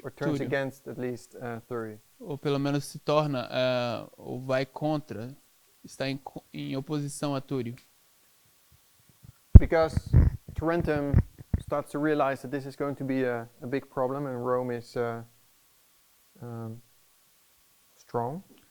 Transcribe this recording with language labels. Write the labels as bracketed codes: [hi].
[en] or turns against at least Thurii. [pt] Ou pelo menos se torna, ou vai contra, está em oposição a Túrio. [en] Because Tarentum starts to realize that this is going to be a big problem, and Rome is strong.